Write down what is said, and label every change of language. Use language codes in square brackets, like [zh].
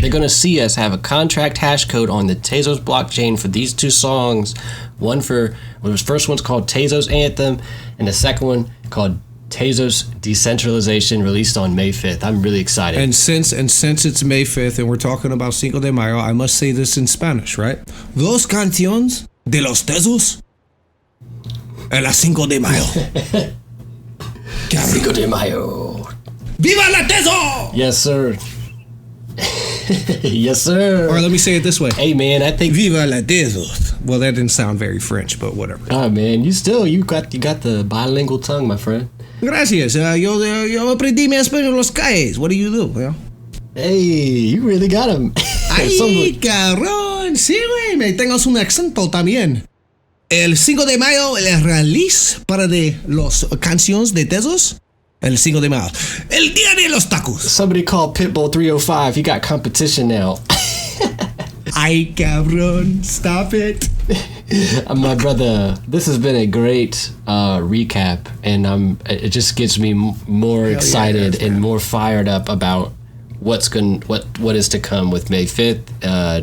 [en] They're going to see us have a contract hash code on the Tezos blockchain for these two songs. The first one's called Tezos Anthem, and the second one called Tezos Decentralization, released on May 5th. I'm really excited. And since it's May 5th and we're talking about Cinco de Mayo, I must say this in Spanish, right? [es] Dos canciones de los Tezos en la Cinco de Mayo. Cinco de Mayo. Viva la Tezo! [en] Yes, sir. Yes, sir. Or let me say it this way. Hey, man, I think. [es] Viva la Tezos. [en] Well, that didn't sound very French, but whatever. Oh, man, you got the bilingual tongue, my friend. [es] Gracias. Yo aprendí mi español en los calles. [en] What do you do? Well, hey, you really got him. [es] Ay, cabrón. Sí, güey. Me tengas un acento también. El 5 de mayo, el release para de los canciones de Tezos. El 5 de mayo. El día de los tacos. [en] Somebody called Pitbull 305. He got competition now. [es] Ay, cabrón. [en] Stop it. My brother, this has been a great recap, and it just gets me more excited and more fired up about what is to come with May 5th.